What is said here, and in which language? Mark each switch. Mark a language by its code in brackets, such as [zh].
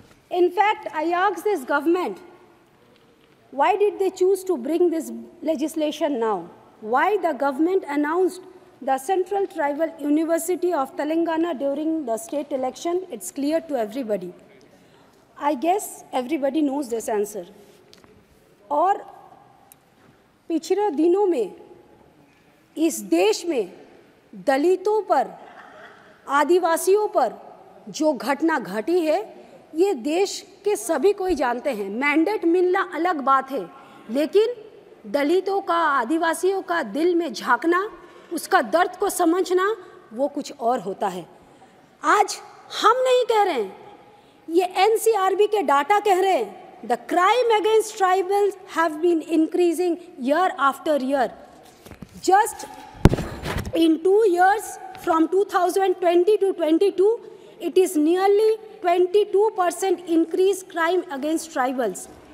[en] In fact, I asked this government, why did they choose to bring this legislation now? Why the government announced the Central Tribal University of Telangana during the state election? It's clear to everybody. I guess everybody knows this answer. [hi] और पिछले दिनों में इस देश में दलितों पर, आदिवासियों पर जो घटना घटी है, ये देश के सभी कोई जानते हैं। मैंडेट मिलना अलग बात है, लेकिन दलितों का, आदिवासियों का दिल में झांकना, उसका दर्द को समझना, वो कुछ और होता है। आज हम नहीं कह रहे हैं, ये NCRB के डाटा कह रहे हैं। [en] The crime against tribals have been increasing year after year. Just in 2 years, from 2020 to 22, it is nearly 22% increased crime against tribals.